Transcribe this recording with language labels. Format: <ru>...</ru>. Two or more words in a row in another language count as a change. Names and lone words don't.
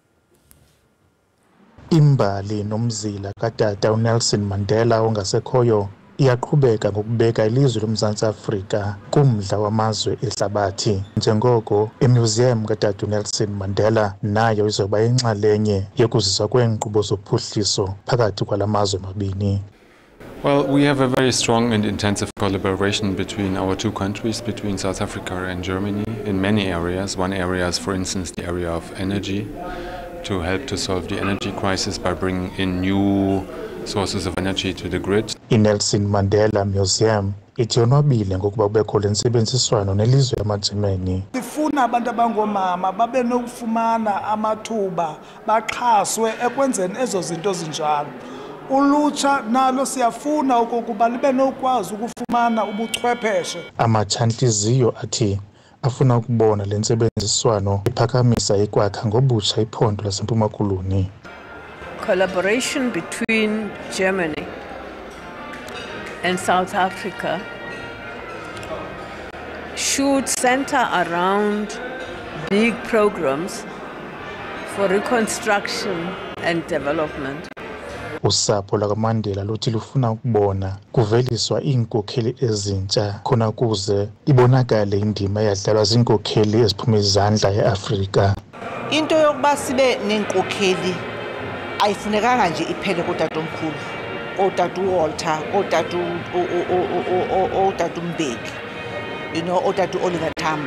<xh>Imbali nomzila katata uNelson Mandela ongasekhoyo iyaqhubeka ngokubeka ilizwe loMzantsi Afrika kumdla wamazwe ehlabathi. Njengoko imuseum katata uNelson Mandela nayo izoba inxalenye yokuziswa kweenkqubo zophuhliso phakathi kwala mazwe mabini.</xh> <en>Well, we have a very strong and intensive collaboration between our two countries, between South Africa and Germany, in many areas. One area is, for instance, the area of energy, to help to solve the energy crisis by bringing in new sources of energy to the grid.</en> <xh>INelson Mandela Museum ithonwabile ngokuba kubekho lentsebenziswano nelizwe lamaJamani. Sifuna abantu abangomama babe nokufumana amathuba baxhaswe ekwenzeni ezo zinto zinjalo. Ulutsha nalo siyafuna okokuba libe nokwazi ukufumana ubuchwepheshe. Amachantiziyo athi afuna ukubona lentsebenziswano iphakamisa ikwakha ngobutsha iphondo laseMpuma Koloni.</xh> <en>Collaboration between Germany and South Africa should center around big programs for reconstruction and development.</en> <xh>Usapho lakaMandela luthi lufuna ukubona kuveliswa iinkokheli ezintsha khona ukuze ibonakale indima eyadlalwa ziinkokheli eziphuma izandla eAfrika. Into yokuba sibe nenkokheli ayifunekanga nje iphele kotatomkhulu, otata uWalter, otata uMbeki, otata uOliver Tambo.</xh>